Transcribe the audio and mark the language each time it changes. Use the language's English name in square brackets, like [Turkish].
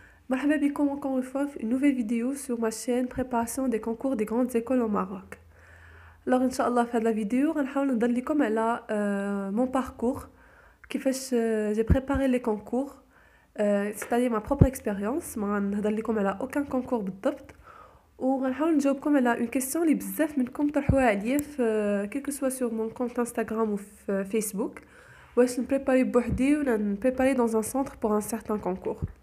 [Arabic] مرحبا بكم [French] encore une fois في une nouvelle vidéo sur ma chaîne préparation des concours des grandes écoles au Maroc. Alors [Arabic] ان شاء الله في هذه الفيديو غنحاول نهضر لكم على [French] mon parcours كيفاش j'ai préparé les concours, c'est-à-dire ma propre expérience. [Arabic] ما غنهضر لكم على [French] aucun concours [Arabic] بالضبط, وغنحاول نجاوبكم على [French] une question [Arabic] اللي بزاف منكم طرحوها عليا في كل سوا [French] sur mon compte Instagram ou Facebook. [Arabic] واش نبريباري بوحدي ولا نبريباري [French] dans un centre pour un certain concours.